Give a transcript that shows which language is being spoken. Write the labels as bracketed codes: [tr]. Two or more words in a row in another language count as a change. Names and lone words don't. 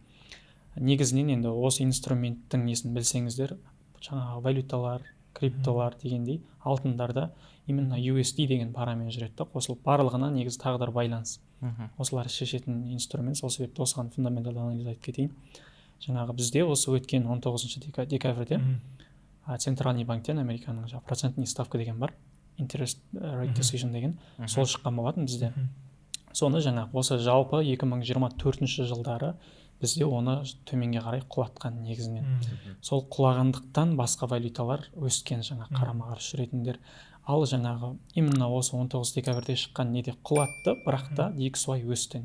[kk] Негізінен енді осы инструменттің несін білсеңіздер, жаңағы валюталар, криптолар дегендей, алтындарда именно USD деген парамен жүреді, қосылып барлығына негізі тағдыр байланыс. Осылар шешетін инструмент, сол себепті осыған фундаменталды анализ айтып кетейін. Жаңағы бізде осы өткен 19 декабрьде Центральный банктен Американың [ru] процентный ставка [kk] деген бар, [en] interest rate decision [kk] деген, сол шыққан болатын бізде. Соны жаңағы осы жалпы 2024 жылдары бізде оны төменге қарай құлатқан негізінен. Сол құлағандықтан басқа валюталар өскен, жаңа қарама қарсы жүретіндер. Ал жаңағы именно осы 19 декабрьде шыққан неде құлатты, бірақ та DXY өсті.